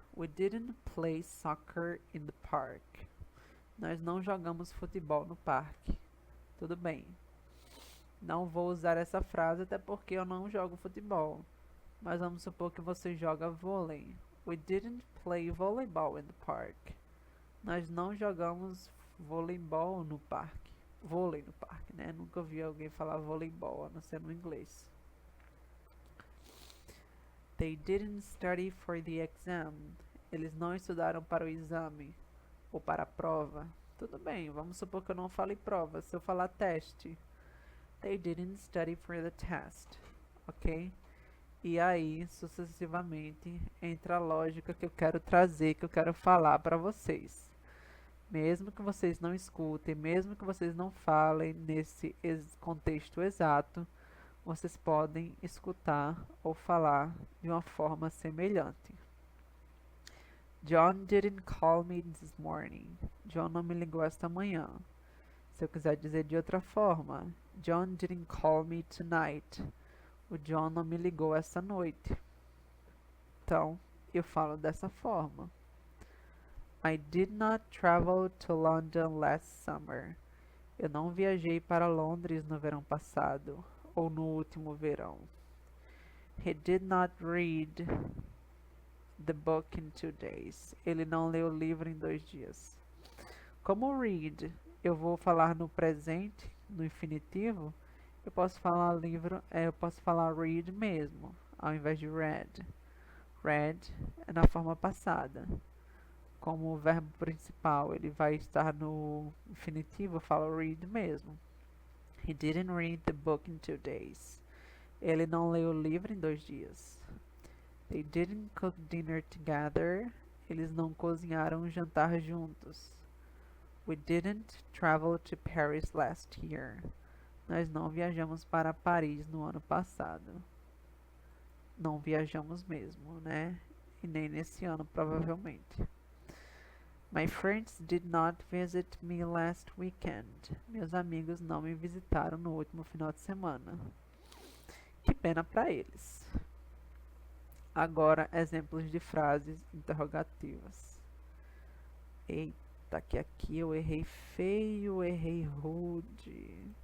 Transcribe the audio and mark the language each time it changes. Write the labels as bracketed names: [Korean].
[English] We didn't play soccer in the park. [Portuguese] Nós não jogamos futebol no parque. Tudo bem. Não vou usar essa frase até porque eu não jogo futebol. Mas vamos supor que você joga vôlei. [English] We didn't play volleyball in the park. [Portuguese] Nós não jogamos voleibol no parque. Vôlei no parque, né? Nunca ouvi alguém falar voleibol, a não ser no inglês. [English] They didn't study for the exam. [Portuguese] Eles não estudaram para o exame ou para a prova. Tudo bem, vamos supor que eu não fale prova. Se eu falar teste, [English] they didn't study for the test, ok? [Portuguese] E aí, sucessivamente, entra a lógica que eu quero trazer, que eu quero falar para vocês. Mesmo que vocês não escutem, mesmo que vocês não falem nesse contexto exato, vocês podem escutar ou falar de uma forma semelhante. [English] John didn't call me this morning. [Portuguese] John não me ligou esta manhã. Se eu quiser dizer de outra forma, [English] John didn't call me tonight. [Portuguese] O John não me ligou esta noite. Então, eu falo dessa forma. [English] I did not travel to London last summer. [Portuguese] Eu não viajei para Londres no verão passado, ou no último verão. [English] He did not read the book in 2 days. [Portuguese] Ele não leu o livro em 2 dias. Como read, eu vou falar no presente, no infinitivo, eu posso falar eu posso falar read mesmo, ao invés de read. Read é na forma passada. Como o verbo principal, ele vai estar no infinitivo, eu falo read mesmo. [English] He didn't read the book in 2 days. [Portuguese] Ele não leu o livro em 2 dias. [English] They didn't cook dinner together. [Portuguese] Eles não cozinharam um jantar juntos. [English] We didn't travel to Paris last year. [Portuguese] Nós não viajamos para Paris no ano passado. Não viajamos mesmo, né? E nem nesse ano, provavelmente. [English] My friends did not visit me last weekend. [Portuguese] Meus amigos não me visitaram no último final de semana. Que pena para eles. Agora, exemplos de frases interrogativas. Eita, que aqui eu errei feio, errei rude.